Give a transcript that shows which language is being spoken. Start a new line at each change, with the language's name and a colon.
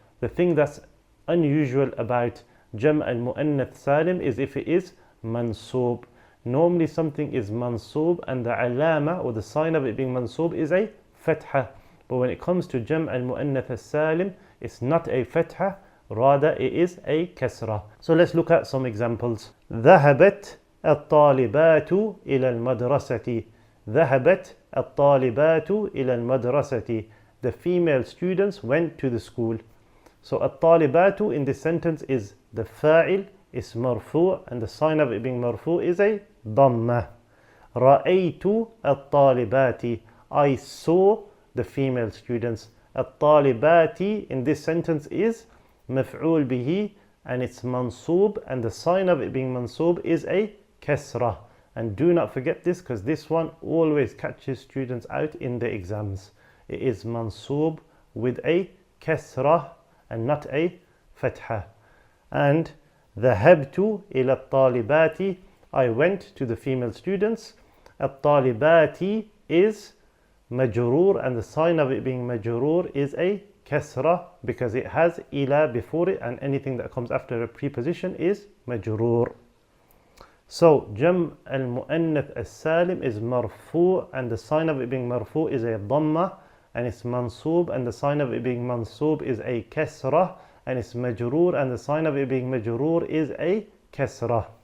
English: The thing that's unusual about Jam' al-Mu'annath Salim is if it is mansoob. Normally something is mansoob and the alama or the sign of it being mansoob is a fatha. But when it comes to Jam' al-Mu'annath Salim, it's not a fatha, rather it is a kasra. So let's look at some examples.
Arabic: ذهبت الطالبات إلى المدرسة. ذهبت الطالبات إلى المدرسة.
English: The female students went to the school. So الطالبات in this sentence is the fa'il, is marfoo, and the sign of it being marfoo is a Dhamma.
Arabic: رأيت الطالبات.
English: I saw the female students. الطالبات in this sentence is maf'ul bihi, and it's mansoob, and the sign of it being mansoob is a kasra. And do not forget this, because this one always catches students out in the exams. It is mansoob with a kasra and not a fatha. And
Arabic: ذهبت إلى الطالبات.
English: I went to the female students. الطالبات is majroor, and the sign of it being majroor is a kasra because it has ila before it, and anything that comes after a preposition is majroor. So Jam' al-Mu'annath as-Salim is marfoo, and the sign of it being marfoo is a Dhamma, and it's mansoob, and the sign of it being mansoob is a kasra, and it's majroor, and the sign of it being majroor is a kasra.